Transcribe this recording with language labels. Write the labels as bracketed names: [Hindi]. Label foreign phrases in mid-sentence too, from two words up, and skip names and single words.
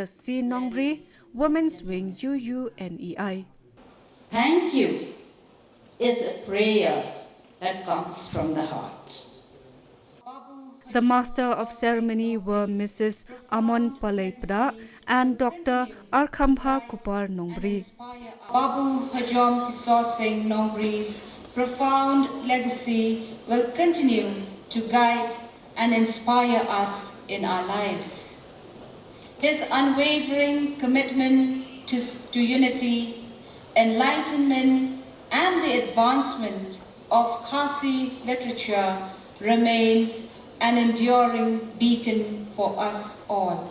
[English] C. Nongbri, Women's Wing UUNEI. Thank you is a prayer that comes from the heart. The Master of Ceremony were Mrs. Amon Palaipada and Dr. Arkhamha Kupar Nongbri. Babu Hajom Kissor Singh Nongbri's profound legacy will continue to guide and inspire us in our lives. His unwavering commitment to unity, enlightenment, and the advancement of Khasi literature remains an enduring beacon for us all.